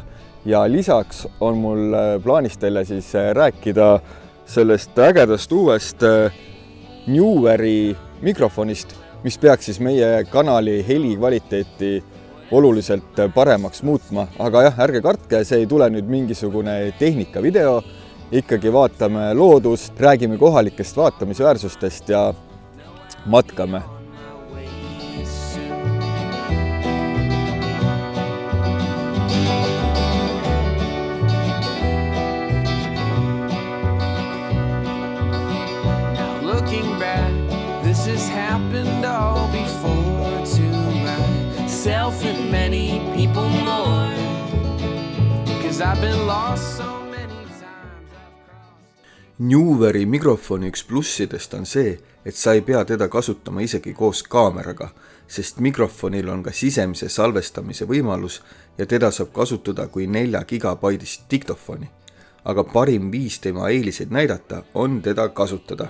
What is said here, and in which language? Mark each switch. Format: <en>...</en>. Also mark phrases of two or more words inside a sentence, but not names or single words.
<et>Ja lisaks on mul plaanis teile siis rääkida sellest ägedast uuest Neweri mikrofonist, mis peaks siis meie kanali heli kvaliteeti oluliselt paremaks muutma. Aga jah, ärge kartke, see ei tule nüüd mingisugune tehnikavideo. Ikkagi vaatame loodust, räägime kohalikest vaatamisväärsustest ja matkame.</et> <en>Has happened all before to myself and many people more, because I've been lost so many times.</en> <et>Neweri mikrofoni üks plussidest on see, et sa ei pea teda kasutama isegi koos kaameraga, sest mikrofonil on ka sisemise salvestamise võimalus ja teda saab kasutada kui 4 gigabaidist diktofoni. Aga parim viis tema eeliseid näidata on teda kasutada.</et>